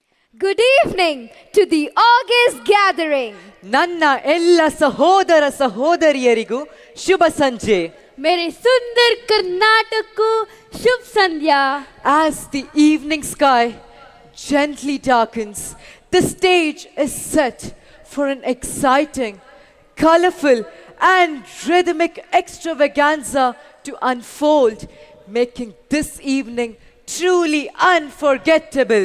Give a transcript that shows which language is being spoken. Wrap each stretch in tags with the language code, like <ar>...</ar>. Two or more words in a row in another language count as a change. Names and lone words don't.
<en>Good evening to the August gathering.</en> <kn>ನನ್ನ ಎಲ್ಲ ಸಹೋದರ ಸಹೋದರಿಯರಿಗೂ ಶುಭ ಸಂಜೆ.</kn> <hi>मेरे सुंदर कर्नाटक को शुभ संध्या.</hi> <en>As the evening sky gently darkens, the stage is set for an exciting, colorful and rhythmic extravaganza to unfold, making this evening truly unforgettable.</en>